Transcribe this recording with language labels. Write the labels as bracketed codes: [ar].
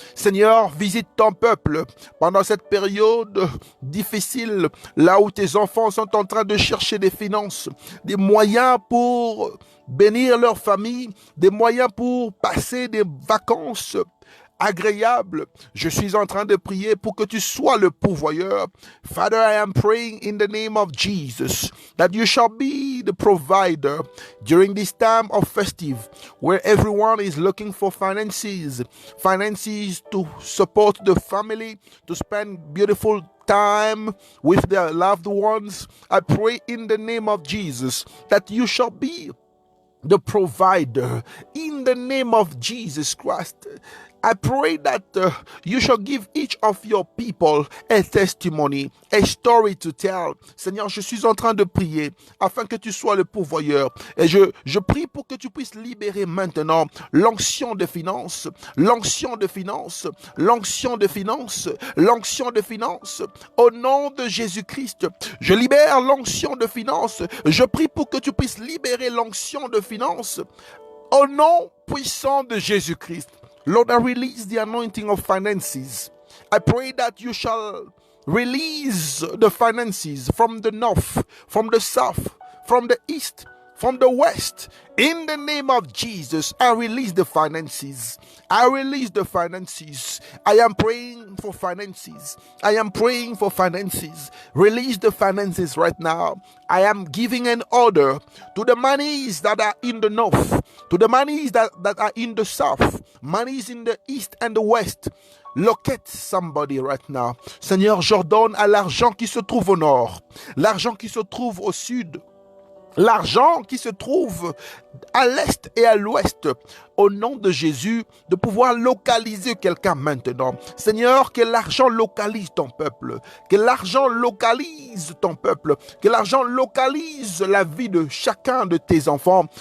[fr] Seigneur, visite ton peuple pendant cette période difficile, là où tes enfants sont en train de chercher des finances, des moyens pour bénir leur famille, des moyens pour passer des vacances agréable. Je suis en train de prier pour que tu sois le pourvoyeur. [en] Father, I am praying in the name of Jesus that you shall be the provider during this time of festive where everyone is looking for finances to support the family, to spend beautiful time with their loved ones. I pray in the name of Jesus that you shall be the provider in the name of Jesus Christ. I pray that you shall give each of your people a testimony, a story to tell. [fr] Seigneur, je suis en train de prier afin que tu sois le pourvoyeur. Et je prie pour que tu puisses libérer maintenant l'onction de finances, l'onction de finances, l'onction de finances, l'onction de finances. Au nom de Jésus-Christ, je libère l'onction de finances. Je prie pour que tu puisses libérer l'onction de finances. Au nom puissant de Jésus-Christ. [en] Lord, I release the anointing of finances. I pray that you shall release the finances from the north, from the south, from the east, from the west. In the name of Jesus, I release the finances. I release the finances. I am praying for finances. I am praying for finances. Release the finances right now. I am giving an order to the monies that are in the north, to the monies that are in the south, monies in the east and the west. Locate somebody right now. [fr] Seigneur, j'ordonne à l'argent qui se trouve au nord, l'argent qui se trouve au sud, l'argent qui se trouve à l'est et à l'ouest, au nom de Jésus, de pouvoir localiser quelqu'un maintenant. Seigneur, que l'argent localise ton peuple, que l'argent localise ton peuple, que l'argent localise la vie de chacun de tes enfants.